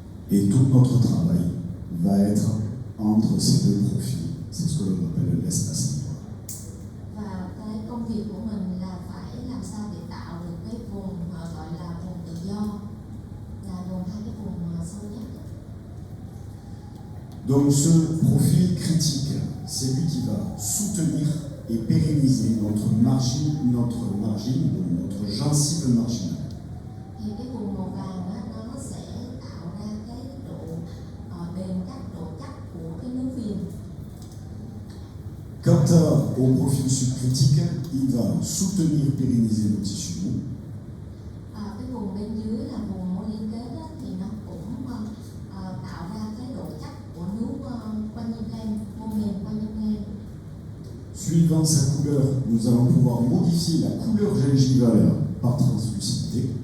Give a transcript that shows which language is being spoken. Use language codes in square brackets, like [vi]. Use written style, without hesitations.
[fr] Et tout notre travail va être entre ces deux profils. C'est ce que l'on appelle l'espace libre. [vi] Và cái công việc của mình là phải làm sao để tạo được cái vùng gọi là vùng tự do, là gồm hai cái vùng sâu nhất. [fr] Donc ce profil critique, c'est lui qui va soutenir et pérenniser notre margine, donc notre gencive marginale. [vi] Thì cái vùng màu vàng á, nó sẽ tạo ra cái độ bền chắc, độ chắc của cái nướu viền. [fr] Quant au profil subcritique, il va soutenir, pérenniser nos tissus mous. [vi] Cái vùng bên dưới là vùng mô liên kết á, thì nó cũng tạo ra cái độ chắc của nướu quanh nhâm gan, mô mềm quanh nhâm gan. [fr] Suivant sa couleur, nous allons pouvoir modifier la couleur gingivale par translucidité.